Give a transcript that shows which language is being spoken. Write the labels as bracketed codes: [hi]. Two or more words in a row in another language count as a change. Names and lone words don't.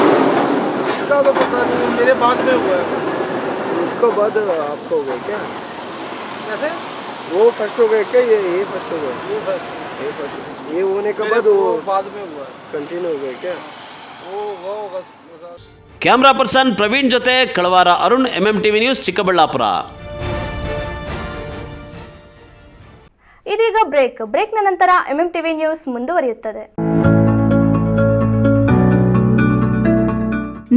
[hi] इसका तो पता नहीं, मेरे बाद में हुआ है। उसको बाद आपको हो गया क्या? कैसे? वो फर्स्ट हो गया क्या? ये फर्स्ट हो गया? ये फर्स्ट। ये होने के बाद वो बाद में हुआ है। कंटिन्यू हो गया क्या? वो होगा। [en] camera person [kn] ಪ್ರವೀಣ್ ಜೊತೆ ಕಳವಾರ ಅರುಣ್, MMTV ನ್ಯೂಸ್, ಚಿಕ್ಕಬಳ್ಳಾಪುರ. ಇದೀಗ ಬ್ರೇಕ್ನ ನಂತರ MMTV ನ್ಯೂಸ್ ಮುಂದುವರಿಯುತ್ತದೆ.